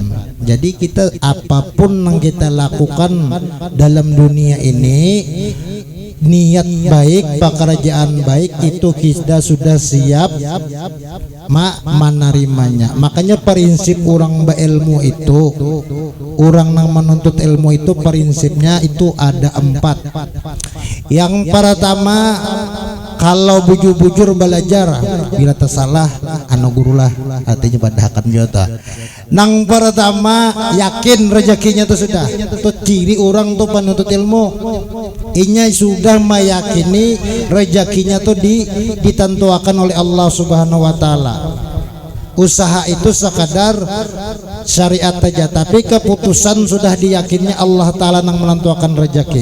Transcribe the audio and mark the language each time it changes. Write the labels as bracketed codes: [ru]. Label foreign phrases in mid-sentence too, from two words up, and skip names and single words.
[id] Jadi kita apapun yang kita lakukan dalam dunia ini, niat baik, pekerjaan baik itu kita sudah siap menerimanya. Makanya prinsip orang berilmu itu, orang yang menuntut ilmu itu prinsipnya itu ada 4. Yang pertama, [bjn] kalau bujur-bujur belajar, bila tersalah anu gurulah artinya badahakan jota. [id] Nang pertama yakin rezekinya itu sudah. Itu ciri orang tuh penuntut ilmu. Inya sudah meyakini rezekinya tuh ditentukan oleh Allah [ar] سبحانه وتعالى. [id] Usaha itu sekadar syariat saja, tapi keputusan sudah diyakini Allah taala yang menentukan rezeki.